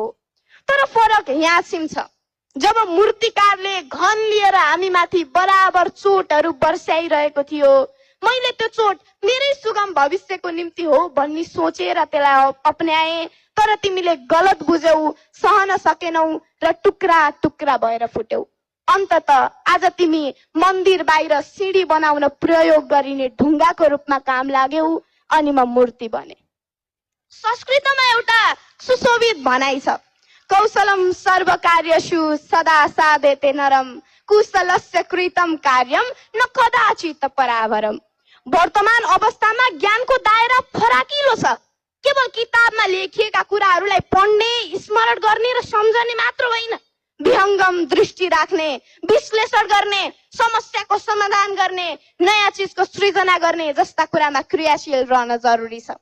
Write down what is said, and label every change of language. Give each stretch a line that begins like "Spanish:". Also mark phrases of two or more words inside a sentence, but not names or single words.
Nepali: तर फरक यहाँ छ, जब मूर्तिकारले घन लिएर हामी माथि बराबर चोटहरू बर्स्याइरहेको थियो, मैले त्यो चोट मेरै सुगम भविष्यको निम्ति हो भन्ने सोचेर त्यसलाई अपनाए, तर तिमीले गलत बुझ्यौ, सहन सकेनौ र टुक्रा टुक्रा भएर फुट्यौ। अन्ततः आज तिमी मन्दिर बाहिर सिडी बनाउन प्रयोग गरिने ढुङ्गाको रूपमा काम लाग्यौ, अनि म मूर्ति बने। संस्कृतमा एउटा सुशोभित भनाइ छ,
Sanskrit: कौशलम सर्व कार्यसु सदा साधेते नरम, कुशलस्य कृतम कार्यम न कदाचित परावरम।
Nepali: वर्तमान अवस्थामा ज्ञानको दायरा फराकिलो छ। केवल किताबमा लेखिएका कुराहरूलाई पढ्ने, स्मरण गर्ने र सम्झने मात्र होइन, विहङ्गम दृष्टि राख्ने, विश्लेषण गर्ने, समस्याको समाधान गर्ने, नयाँ चिजको सृजना गर्ने जस्ता कुरामा क्रियाशील रहन जरुरी छ।